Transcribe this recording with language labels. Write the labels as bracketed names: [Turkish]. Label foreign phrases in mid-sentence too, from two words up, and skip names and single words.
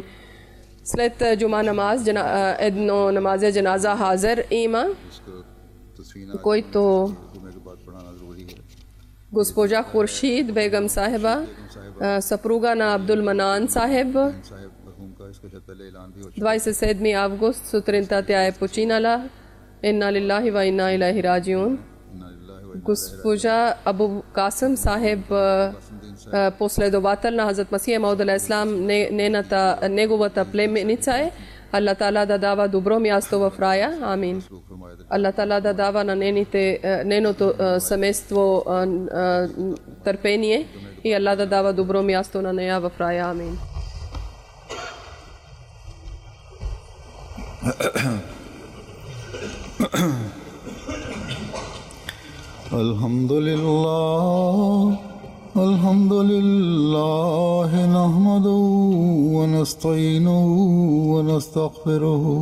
[Bulgarian] След джума намаз, едно [Urdu] نمازِ جنازہ حاضر [Bulgarian] има, който госпожа Хуршид Бегам Сахеба, съпруга на Абдул Манан Сахеб, 27 август сутринта тя е починала. [Arabic] إنا لله وإنا إليه راجعون. [Bulgarian] Госпожа Абу Касим Сахеб, последовател на Хазрат Масих Мауд [Arabic] عليه السلام, [Bulgarian] неговата племеница е. Аллах Таала да дава добро място в рая. Амин. Аллах Таала да дава на нейното семейство търпение и Аллах да дава добро място на нея в рая. Амин. [Arabic] الحمد لله نحمده ونستعينه ونستغفره